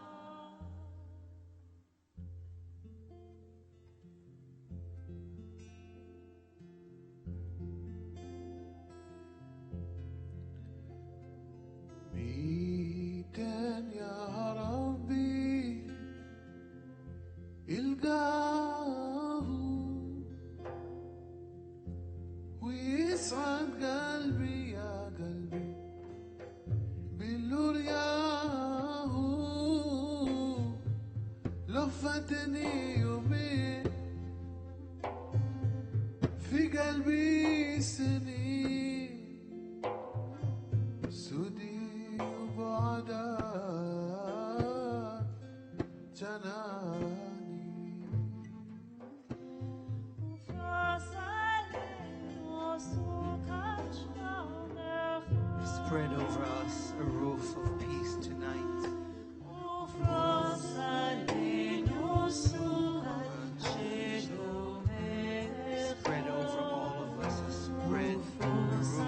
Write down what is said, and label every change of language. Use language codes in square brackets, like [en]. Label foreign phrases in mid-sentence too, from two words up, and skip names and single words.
[he] מי ייתן [ar] יא רבי القاه ويسعد قلبي يا قلبي بالنور ياه. لو فاتني يومين في قلبي سنين سودي وبعدك جناني. [en] Spread over us a roof of peace tonight. Spread over all of us a spread roof.